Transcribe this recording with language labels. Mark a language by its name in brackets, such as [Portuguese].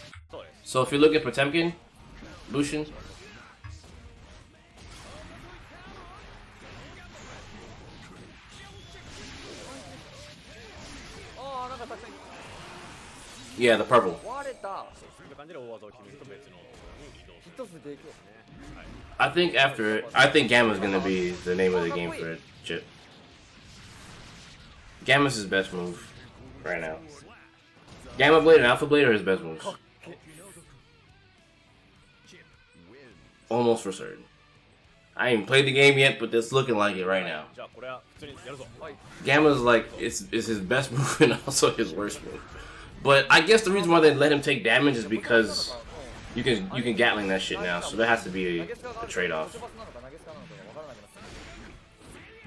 [Japanese] そうです。 [English] So if you look at Potemkin, Lucian, yeah, the purple. [Japanese] 割れた。そういう感じで大技を決めると別のところに移動する。一つでいくよ。 [English] I think I think Gamma's gonna be the name of the game for Chipp. Gamma's his best move right now. Gamma Blade and Alpha Blade are his best moves. Almost for certain. I ain't played the game yet, but it's looking like it right now. [Japanese] じゃあこれは普通にやるぞ。はい。 [English] Gamma's like it's his best move and also his worst move. But I guess the reason why they let him take damage is because you can Gatling that shit now, so there has to be a trade-off. [Japanese] 投げスカなのか投げスカなのか分からなくなってる。